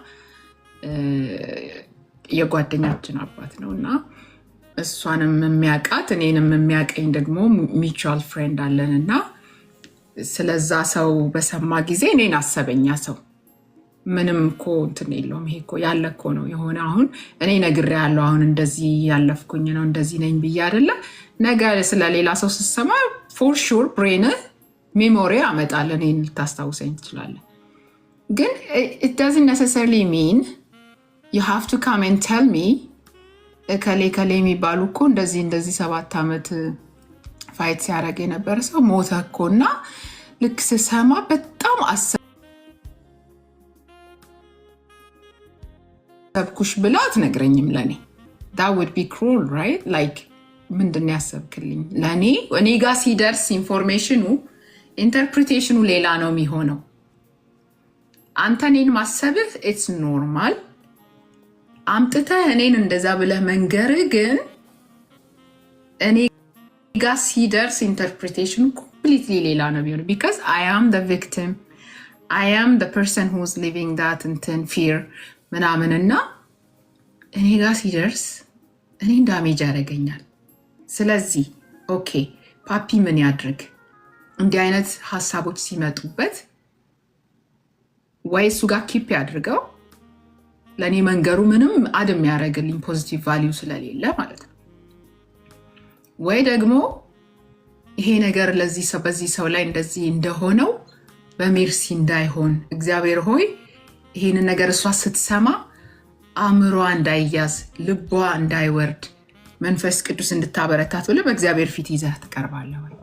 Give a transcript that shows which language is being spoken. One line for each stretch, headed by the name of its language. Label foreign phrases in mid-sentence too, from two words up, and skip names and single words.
Amharic: የጓደኛችን አባት ነው እና እሷንም የሚያውቃት እኔንም የሚያውቀኝ ደግሞ
English: mutual friend
Amharic: አለን እና ስለዛ ሰው በሰማ ጊዜ እኔን አሰበኛ ሰው ምንም እኮ እንትን የለውም። ይሄ እኮ ያለ እኮ ነው የሆነ አሁን እኔ ነግሬሃለሁ አሁን እንደዚህ ያለፍኩኝ ነው እንደዚህ ነኝ ብዬ አይደለ? ነገ ስለሌላ ሰው ስትሰማ
English: for sure brain memory
Amharic: አመጣል። እኔን ልታስታውሰኝ ትችላለህ። ግን
English: it doesn't necessarily mean you have to come and tell me
Amharic: ከሌ የሚባሉ እኮ እንደዚህ 7 ዓመት ፋይት ሲያደርግ የነበረ ሰው ሞተ እኮ እና ልክ ስሰማ በጣም አሰብኩሽ ብላ አትነግረኝም ለኔ።
English: that would be cruel, right?
Amharic: like ምንድን ያሰብክልኝ? ለኔ እኔ ጋር ሲደርስ ኢንፎርሜሽኑ ኢንተርፕሪቴሽኑ ሌላ ነው የሚሆነው። አንተ እኔን ማሰብህ it's normal። አምጥተህ እኔን እንደዛ ብለህ መንገርህ ግን እኔ ጋር ሲደርስ ኢንተርፕሪቴሽኑ completely ሌላ ነው የሚሆነው።
English: because I am the victim, I am the person who's living that
Amharic: እንትን fear ምናምንና እኔ ጋር ሲደርስ እኔን ዳሜጅ ያደርገኛል። ስለዚህ ኦኬ ፓፒ ምን ያድርግ? እንዲህ አይነት ሀሳቦች ሲመጡበት ወይ እሱ ጋር ኪፕ ያድርገው፣ ለእኔ መንገሩ ምንም አድም ያደረግልኝ
English: positive value
Amharic: ስለሌለ ማለት ነው። ወይ ደግሞ ይሄ ነገር ለዚህ ሰው በዚህ ሰው ላይ እንደዚህ እንደሆነው በሜርሲ እንዳይሆን እግዚአብሔር ሆይ ይሄንን ነገር እሷ ስትሰማ አእምሯ እንዳይያዝ ልቧ እንዳይወርድ መንፈስ ቅዱስ እንድታበረታት ብለህ በእግዚአብሔር ፊት ይዘህ ትቀርባለህ።